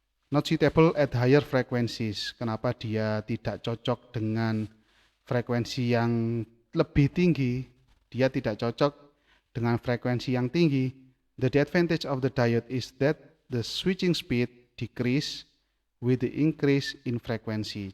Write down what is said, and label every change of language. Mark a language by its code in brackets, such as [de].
[en] Not suitable at higher frequencies. [id] Kenapa dia tidak cocok dengan frekuensi yang lebih tinggi? Dia tidak cocok dengan frekuensi yang tinggi. [en] The disadvantage of the diode is that the switching speed decrease with the increase in frequency.